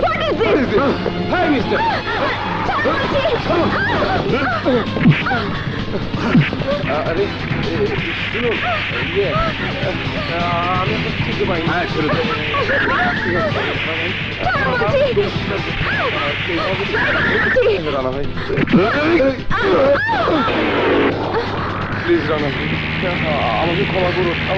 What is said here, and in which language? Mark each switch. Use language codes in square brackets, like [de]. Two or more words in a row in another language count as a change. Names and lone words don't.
[en] What is this? Hi mister. [hi] अरे सुनो ये [bn] আমি তো ঠিক পাই। হ্যাঁ ছেড়ে দাও। রানা ভাই প্লিজ রানা ভাই আমাকে ক্ষমা করো।